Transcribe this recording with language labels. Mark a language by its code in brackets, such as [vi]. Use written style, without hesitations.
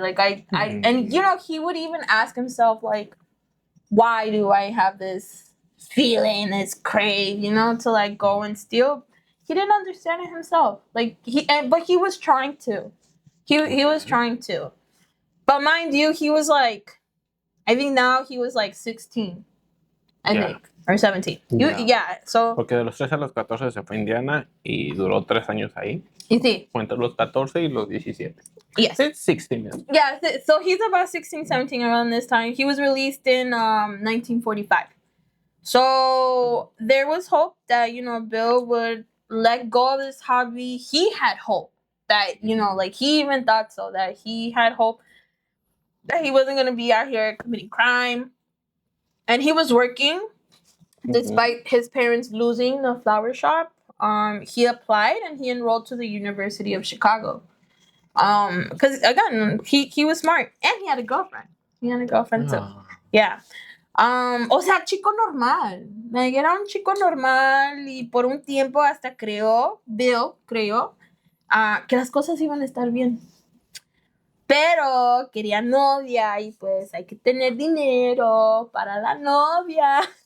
[en] Like, and you know, he would even ask himself, like, why do I have this feeling, this crave, you know, to like go and steal? He didn't understand it himself. Like, but he was trying to. He was trying to. But mind you, he was like, I think now he was like 16. I think. or 17. So. [es] Porque de los 13 a los 14 se fue a Indiana y duró 3 años ahí. Y sí. Fue entre los 14 y los 17. [en] Yes. It's 16. Yeah, so he's about 16, 17 around this time. He was released in 1945. So there was hope that, Bill would let go of his hobby. He had hope that, like he even thought so, that he had hope that he wasn't going to be out here committing crime. And he was working despite his parents losing the flower shop. He applied and he enrolled to the University of Chicago. Because again, he was smart and he had a girlfriend. Too. Yeah. [es] O sea, chico normal. Like, era un chico normal y por un tiempo hasta Bill creó que las cosas iban a estar bien. Pero quería novia y pues hay que tener dinero para la novia.